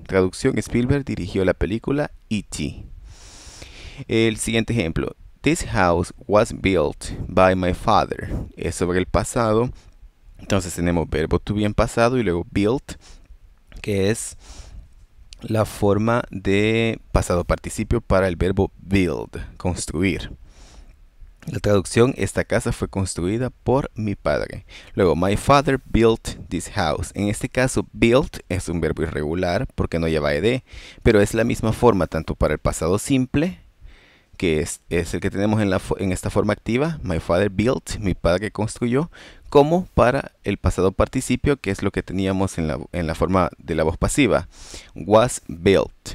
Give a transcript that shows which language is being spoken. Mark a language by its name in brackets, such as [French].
[Spanish] Traducción: Spielberg dirigió la película E.T. El siguiente ejemplo: [English] This house was built by my father. [Spanish] Es sobre el pasado. Entonces tenemos verbo to be en pasado y luego built, que es la forma de pasado participio para el verbo build, construir. La traducción, esta casa fue construida por mi padre. Luego, [English] my father built this house. [Spanish] En este caso, built es un verbo irregular porque no lleva ed, pero es la misma forma tanto para el pasado simple, que es el que tenemos en esta forma activa, [English] my father built, [Spanish] mi padre construyó, como para el pasado participio, que es lo que teníamos en la forma de la voz pasiva, [English] was built.